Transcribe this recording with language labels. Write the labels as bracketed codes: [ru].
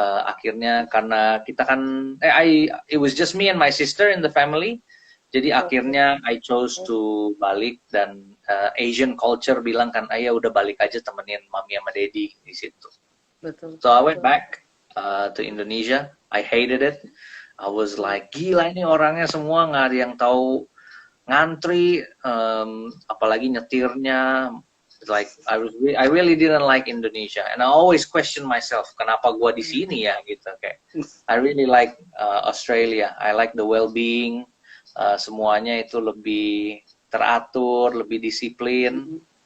[id] Akhirnya karena kita kan, [en] it was just me and my sister in the family. [id] Jadi akhirnya [en] I chose to [id] balik dan Asian culture bilang kan, ayah udah balik aja temenin mami sama daddy di situ. Betul. [en] So I went back to Indonesia. I hated it. I was like, [id] gila ini orangnya semua nggak ada yang tahu ngantri, apalagi nyetirnya. [en] Like I really didn't like Indonesia, and I always question myself, [id] kenapa gua di sini ya gitu kayak. [en] I really like Australia. I like the well-being. [id] Semuanya itu lebih teratur, lebih disiplin.